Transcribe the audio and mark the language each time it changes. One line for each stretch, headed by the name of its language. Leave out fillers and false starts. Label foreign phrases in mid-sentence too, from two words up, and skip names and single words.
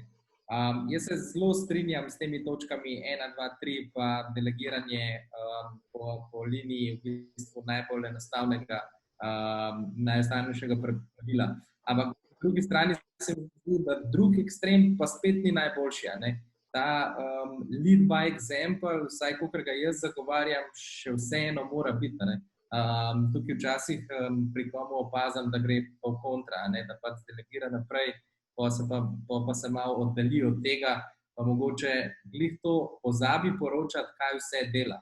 Slovenian: Jaz se zelo strinjam s temi točkami 1, 2, 3 pa delegiranje po liniji v bistvu najbolj najenostavnejšega pravila. Ampak po drugi strani se mi zdi, da drugi ekstrem pa spet ni najboljši.
English: Ta lead by example,
Slovenian: vsaj kakor ga jaz zagovarjam, še vseeno mora biti. Tukaj včasih pri komu opazam, da gre pa v kontra, da pa delegira naprej, pa se malo oddalji od tega, pa mogoče glih to pozabi poročati, kaj vse dela.